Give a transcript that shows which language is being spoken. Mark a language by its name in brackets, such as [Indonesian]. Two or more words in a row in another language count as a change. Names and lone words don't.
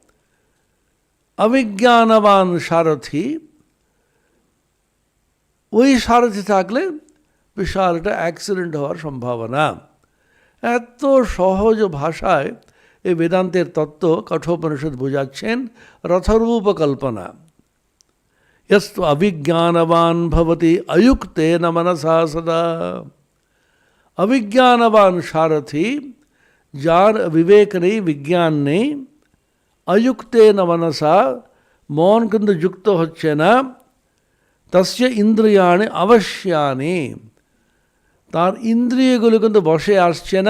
[Bangla] অবিজ্ঞানবান সারথি, ওই সারথি থাকলে বিশাল একটা অ্যাক্সিডেন্ট হওয়ার সম্ভাবনা। এত সহজ ভাষায় এই বেদান্তের তত্ত্ব কঠোপনিষদ বোঝাচ্ছেন, রথরূপ কল্পনা। [Sanskrit] यस्तु अविज्ञानवान भवति अयुक्तेन मनसा सदा। अविज्ञानवान सारथी, [Bangla] যার বিবেক নেই, বিজ্ঞান নেই, [Sanskrit] অযুক্তেন মনসা, [Bangla] মন কিন্তু যুক্ত হচ্ছে না, [Sanskrit] তস্য ইন্দ্রিয়াণি অবশ্যানি, [Bangla] তার ইন্দ্রিয়গুলো কিন্তু বসে আসছে না।